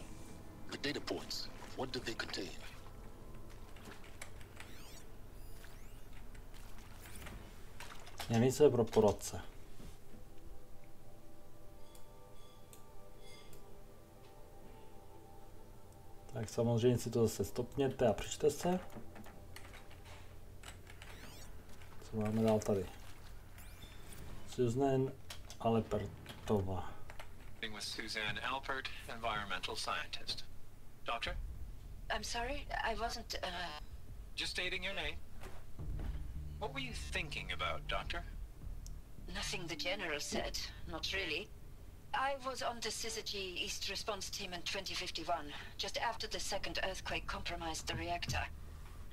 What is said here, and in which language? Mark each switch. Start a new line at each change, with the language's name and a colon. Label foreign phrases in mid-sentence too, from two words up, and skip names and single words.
English: The data points, what did they contain?
Czech: Směrnice pro porodce. Tak samozřejmě si to zase stopněte a přečte se. Co máme dál tady? Susan Alpertová.
English: With Suzanne Alpert, environmental scientist. Doctor? I'm sorry, I wasn't, Just stating your name. What were you thinking about, Doctor? Nothing the General said, not really. I was on the Syzygy East Response Team in 2051, just after the second earthquake compromised the reactor.